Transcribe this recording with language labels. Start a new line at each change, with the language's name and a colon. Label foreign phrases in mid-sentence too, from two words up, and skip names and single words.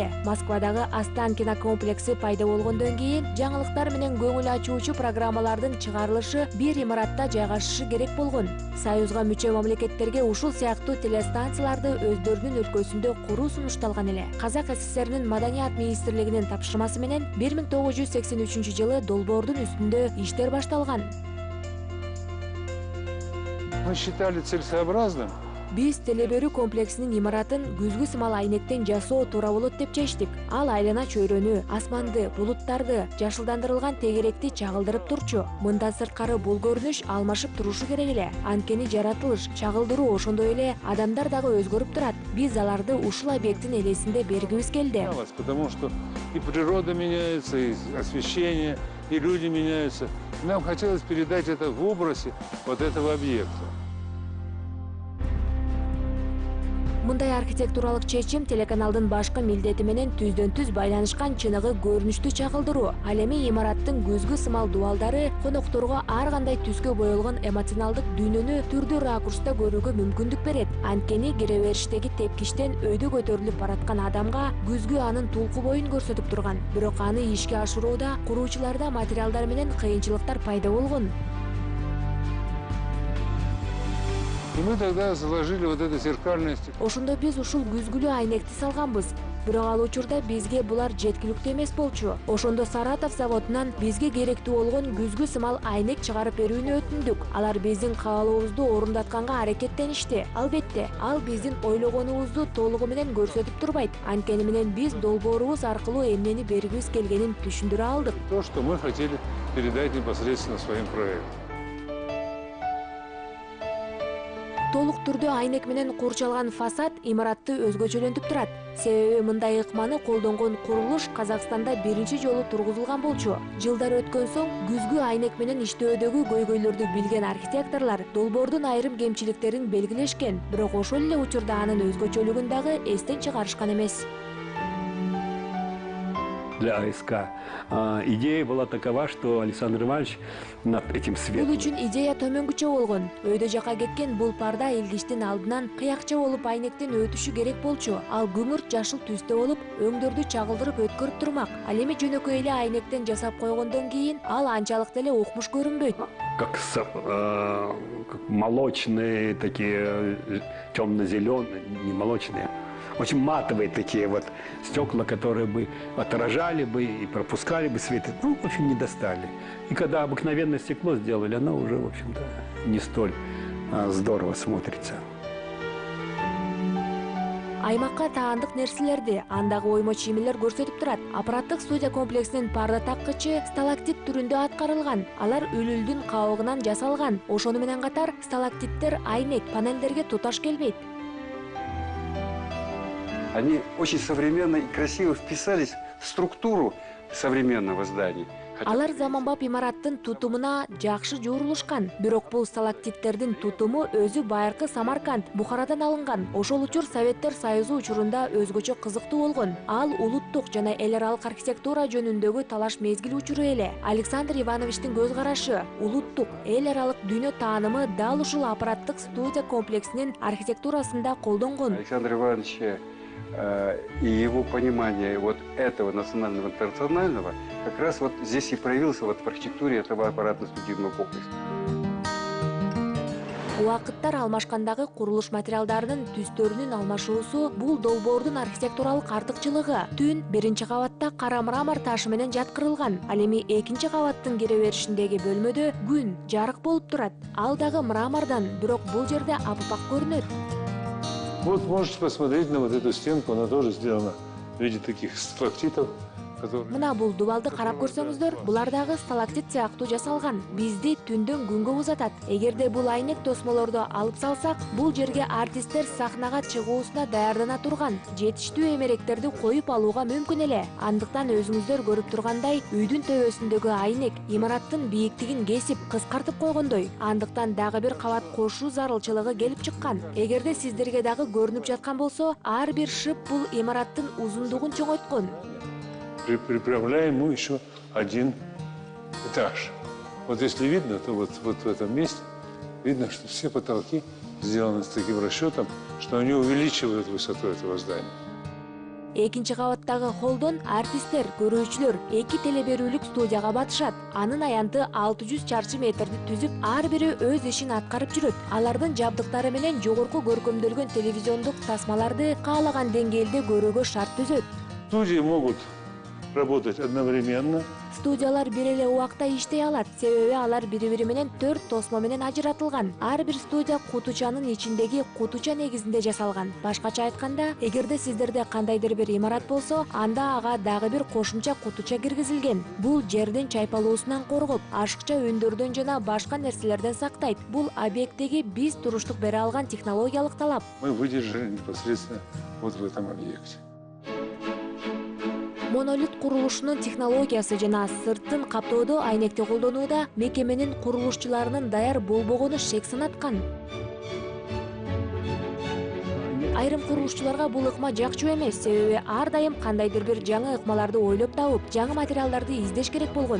Kyrgyz: Москвадагы Останкино комплекси пайда болгондон кийин жаңылыктар менен көңүл ачуучу программалардын чыгарылышы бир имаратта жайгашышы керек болгон. Союзга мүчө мамлекеттерге ушул сыяктуу телестанцияларды өздөрүнүн өлкөсүндө куруу сунушталган эле. Казак СССРнин Маданият министрлигинин тапшырмасы менен 1983 жылы долбоордун үстүндө иштер башталган.
Russian: Мы считали целесообразным.
Kyrgyz: Биз телеберүү комплексинин имаратын күзгү сымал айнектен жасоо туура болот деп чечтик. Ал айлана чөйрөнү, асманды, булуттарды, жашылдандырылган тегеректи чагылдырып турчу. Мындан сырткары бул көрүнүш алмашып турушу керек эле. Анткени жаратылыш, чагылдыруу ошондой эле адамдар дагы өзгөрүп турат. Биз аларды ушул объекттин элесинде бергибиз келди.
Russian: Потому что и природа меняется, и освещение, и люди меняются. Нам хотелось передать это в образе вот этого объекта.
Kyrgyz: Мындай архитектуралык чечим телеканалдын башкы милдети менен түздөн-түз байланышкан чыныгы көрүнүштү чагылдыруу. Ал эми имараттын көзгү сымал дубалдары конокторго ар кандай түскө боелгон эмоционалдык дүйнөнү түрдүү ракурста көрүүгө мүмкүндүк берет. Анткени киребериштеги тепкичтен өйдө көтөрүлүп бараткан адамга күзгү анын тулку боюн көрсөтүп турган. Бирок аны ишке ашырууда куруучуларда материалдар менен кыйынчылыктар пайда болгон.
Russian: И мы тогда заложили вот это зеркальное стекло.
Kyrgyz: Ошондо биз ушул күзгүлүү айнекти салганбыз. Бирок ал учурда бизге булар жеткиликтүү эмес болчу. Ошондо Саратов заводунан бизге керектүү болгон күзгү сымал айнек чыгарып берүүнү өтүндүк. Алар биздин каалообузду орундатканга аракеттеништи. Албетте, ал биздин ойлогонубузду толугу менен көрсөтүп турбайт. Анткени менен биз долбоорубуз аркылуу эмнени бергибиз келгенин түшүндүрө алдык.
Russian: То, что мы хотели передать непосредственно своим проектам.
Kyrgyz: Толук түрдө айнек менен курчалган фасад имаратты өзгөчөлөнтүп турат. Себеби мындай ыкманы колдонгон курулуш Казакстанда биринчи жолу тургузулган болчу. Жылдар өткөн соң күзгү айнек менен иштөөдөгү көйгөйлөрдү билген архитекторлор долбоордун айрым кемчиликтерин белгилешкен, бирок ошол эле учурда анын өзгөчөлүгүн дагы эстен чыгарышкан эмес.
Russian: Для АСК. Идея была такова, что Александр Иванович над этим
Kyrgyz: Бул
Russian: светом...
Kyrgyz: үчүн идея төмөнгүчө болгон. Өйдө жака кеткен бул парда илгичтин алдынан кыякча болуп айнектен өтүшү керек болчу. Ал күңүрт жашыл түстө болуп, өңдөрдү чагылдырып өткөрүп турмак. Ал эми жөнөкөй эле айнектен жасап койгондон кийин ал анчалык деле укмуш көрүнбөйт.
Russian: Как молочные, такие темно-зеленые, не молочные, очень матовые такие вот стекла, которые бы отражали бы и пропускали бы свет. Ну, в общем, не достали. И когда обыкновенное стекло сделали, оно уже, в общем-то, не столь здорово смотрится.
Kyrgyz: Аймакка таандык нерселерди, андагы оймо чиймелер көрсөтүп турат. Аппараттык студия комплексинин парда таккычы сталактит түрүндө аткарылган. Алар үлүлдүн кабыгынан жасалган. Ошону менен катар сталактиттер айнек панелдерге туташ келбейт.
Russian: Они очень современно и красиво вписались в структуру современного здания.
Kyrgyz: Алар заманбап имараттын тутумуна жакшы жуурулушкан. Бирок бул сталактиттердин тутуму өзү байыркы Самарканд, Бухарадан алынган. Ошол учур Советтер Союзу учурунда өзгөчө кызыктуу болгон. Ал улуттук жана эл аралык архитектура жөнүндөгү талаш мезгил учуру эле. Александр Ивановичтин көз карашы, улуттук, эл аралык дүйнө таанымы дал ушул аппараттык студия комплексинин архитектурасында колдонгон.
Russian: Александр Иванович и его понимание вот этого национального интернационального как раз вот здесь и проявился вот в архитектуре этого аппаратно-студийного комплекса.
Kyrgyz: Убакыттар алмашкандагы курулуш материалдарынын түстөрүнүн алмашуусу бул долбоордун архитектуралык артыкчылыгы. Түн биринчи кабатта кара мрамор ташы менен жаткырылган. Ал эми экинчи кабаттын киреберишиндеги бөлмөдө күн жарык болуп турат. Ал дагы мрамордон, бирок бул жерде аппак көрүнөт.
Russian: Вот можете посмотреть на вот эту стенку, она тоже сделана в виде таких сталактитов.
Kyrgyz: Мына бул дубалды карап көрсөңүздөр, булар дагы сталактит сыяктуу жасалган. Бизди түндөн күнгө узатат. Эгерде бул айнек тосмолорду алып салсак, бул жерге артисттер сахнага чыгуусуна даярдана турган жетиштүү эмеректерди коюп алууга мүмкүн эле. Андыктан өзүңүздөр көрүп тургандай, үйдүн төбөсүндөгү айнек имараттын бийиктигин кесип, кыскартып койгондой. Андыктан дагы бир кабат кошуу зарылчылыгы келип чыккан. Эгерде сиздерге дагы көрүнүп жаткан болсо, ар бир шып бул имараттын узундугун чоңойткон.
Russian: приправляем ему еще один этаж. Вот если видно, то вот в этом месте видно, что все потолки сделаны с таким расчетом, что они увеличивают высоту этого здания.
Kyrgyz: Экинчи кабаттагы холдон артисттер, көрүүчүлөр 2 телеберүүлүк студияга батышат. Анын аянты 600 чарчы метрди түзүп, ар бири өз ишин аткарып жүрөт. Алардын жабдыктары менен жогорку көркөмдөлгөн телевизиондук тасмаларды каалаган деңгээлде көрүүгө шарт түзөт.
Russian: Студии могут работать одновременно.
Kyrgyz: Студиялар бир эле убакта иштей алат, себеби алар бири-бири менен 4 тосмо менен ажыратылган. Ар бир студия кутучанын ичиндеги кутуча негизинде жасалган. Башкача айтканда, эгерде сиздерде кандайдыр бир имарат болсо, анда ага дагы бир кошумча кутуча киргизилген. Бул жердин чайпалуусунан коргоп, ашыкча үндөрдөн жана башка нерселерден сактайт. Бул объекттеги биз туруштук бере алган технологиялык талап.
Russian: Мы выдержали непосредственно вот в этом объекте.
Kyrgyz: Монолит курулушунун технологиясы жана сыртын каптоодо айнекти колдонууда мекеменин курулушчуларынын даяр болбогону шек санаткан. Айрым курулушчуларга бул ыкма жакчу эмес, себеби ар дайым кандайдыр бир жаңы ыкмаларды ойлоп табып, жаңы материалдарды издеш керек болгон.